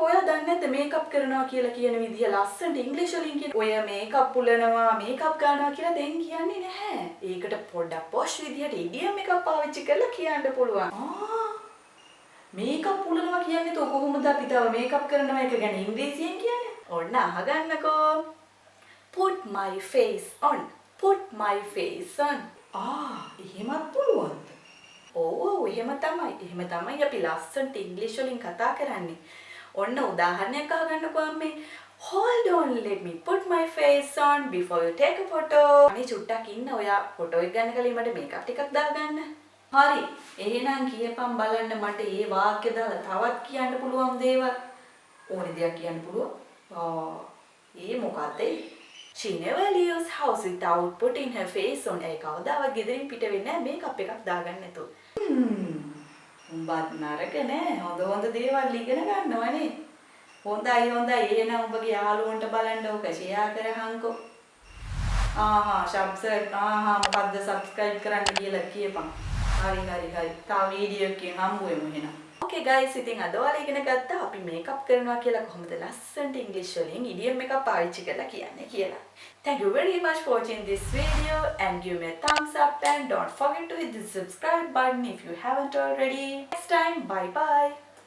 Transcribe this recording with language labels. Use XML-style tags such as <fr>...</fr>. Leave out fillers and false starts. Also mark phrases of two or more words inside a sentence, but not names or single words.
<si>ඔයා දන්නේ නැද්ද මේකප් කරනවා කියලා කියන විදිය ලස්සනට ඉංග්‍රීසි වලින් කියන. ඔය මේකප් උලනවා, මේකප් ගන්නවා කියලා දැන් කියන්නේ නැහැ. ඒකට පොඩ්ඩක් පොෂ් විදියට ඉඩියම් එකක් පාවිච්චි කරලා කියන්න පුළුවන්. මේකප් උලනවා කියන්නේ તો කොහොමද අපි තව මේකප් කරනවා එක ගැන ඉංග්‍රීසියෙන් කියන්නේ? ඔන්න අහගන්නකෝ.</si> <en>Put my face on. Put my face on.</en> <si>එහෙමත් පුළුවන්ද? ඔව් එහෙම තමයි අපි ලස්සනට ඉංග්‍රීසි වලින් කතා කරන්නේ. ඔන්න උදාහරණයක් අහගන්නකෝ අම්මේ.</si> <en>Hold on, let me put my face on before you take a photo.</en> <si>අනේ චුට්ටක් ඉන්න ඔයා ෆොටෝ එක ගන්න කලින් මට මේකප් ටිකක් දාගන්න. හරි. එහෙනම් කියපන් බලන්න මට මේ වාක්‍ය දාලා තවත් කියන්න පුළුවන් දේවල්. ඕනේ දෙයක් කියන්න පුළුවන්. ඒ මොකද්ද?</si> <en>She never leaves house without putting her face on.</en> <si>ඒ කවදාවත් ගෙදරින් පිට වෙන්නේ නැහැ මේකප් එකක් දාගන්න නැතුව. උඹත් නරක නෑ. හොඳ දේවල් ඉගෙන ගන්නවනේ. හොඳයි. එහෙනම් උඹගේ යාළුවන්ට බලන්න ඕක ෂෙයා කරහන්කෝ. මොකද්ද subscribe කරන්න කියලා කියපන්. හරි. තා වීඩියෝ එකකින් හම්බුවෙමු එහෙනම්.</si> <en>Okay guys,</en> <si>ඉතින් අද ඔයාලා ඉගෙන ගත්තා අපි මේකප් කරනවා කියලා කොහොමද ලස්සනට ඉංග්‍රීසි වලින් ඉඩියම් එකක් පාවිච්චි කරලා කියන්නේ කියලා.</si> <en>Thank you very much for watching this video and give me a thumbs up and don't forget to hit the subscribe button if you haven't already. Next time, bye bye.</en>